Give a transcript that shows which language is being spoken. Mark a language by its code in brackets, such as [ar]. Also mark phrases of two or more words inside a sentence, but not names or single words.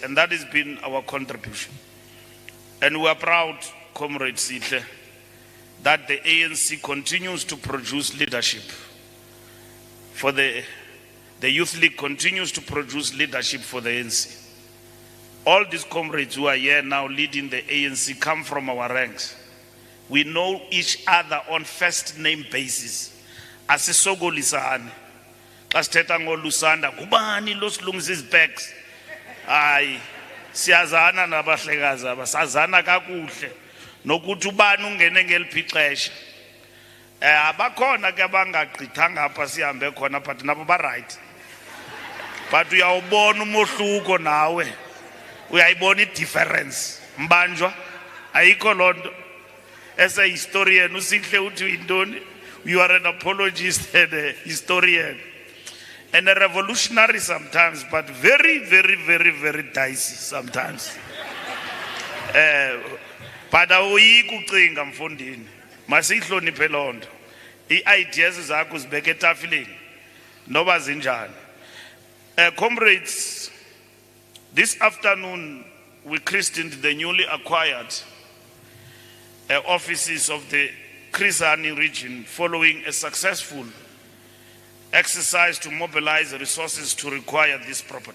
[en] And that has been our contribution. And we are proud, Comrade Sihle, that the ANC continues to produce leadership. For the Youth League continues to produce leadership for the ANC. All these comrades who are here now leading the ANC come from our ranks. We know each other on first name basis. [xh] Asisogolisane. Xa sithetha ngoLusanda, kubani lo silungisa izibheks? Hayi, siyazana nabahlekazi aba, sazana kakuhle. Nokuthi ubani ungene ngeliphi ixesha. Abakhona ke abangagqithanga apha sihambe khona, but nabo ba right. But uyawubona umohluko nawe. Uyayibona i-difference. Mbanjwa ayikho lonto. [en] As a historian [xh] usihle uthi intoni? [en] You are an apologist and a historian and a revolutionary sometimes, but very, very, very, very dicey sometimes. [xh] But awuyiki ucinga mfondini, masihloniphe lonto. I-ideas zakho zibeke etafileni noba zinjani. [en] Comrades, this afternoon we christened the newly acquired offices of the Krisani region following a successful exercise to mobilize resources to require this property.